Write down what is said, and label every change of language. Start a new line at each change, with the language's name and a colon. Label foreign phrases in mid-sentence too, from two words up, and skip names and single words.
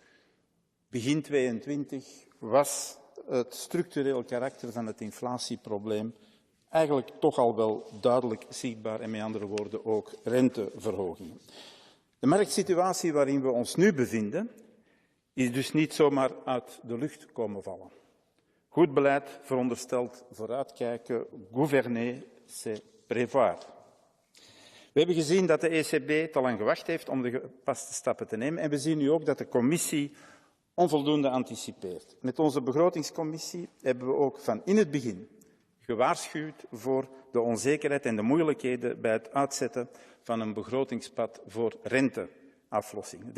Dutch: Begin 2022 was het structureel karakter van het inflatieprobleem eigenlijk toch al wel duidelijk zichtbaar en met andere woorden ook renteverhogingen. De marktsituatie waarin we ons nu bevinden is dus niet zomaar uit de lucht komen vallen. Goed beleid veronderstelt vooruitkijken,
French: gouverner, c'est prévoir.
Dutch: We hebben gezien dat de ECB te lang gewacht heeft om de gepaste stappen te nemen en we zien nu ook dat de commissie onvoldoende anticipeert. Met onze begrotingscommissie hebben we ook van in het begin gewaarschuwd voor de onzekerheid en de moeilijkheden bij het uitzetten van een begrotingspad voor renteaflossing.